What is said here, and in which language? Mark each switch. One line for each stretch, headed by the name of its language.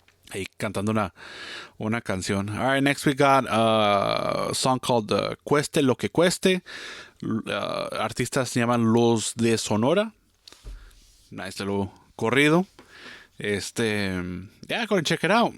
Spanish: Ahí cantando una canción.
English: All right, next we got a song called Cueste Lo Que Cueste.
Spanish: Artistas se llaman Los de Sonora.
English: Nice little corrido. Go ahead and check it out.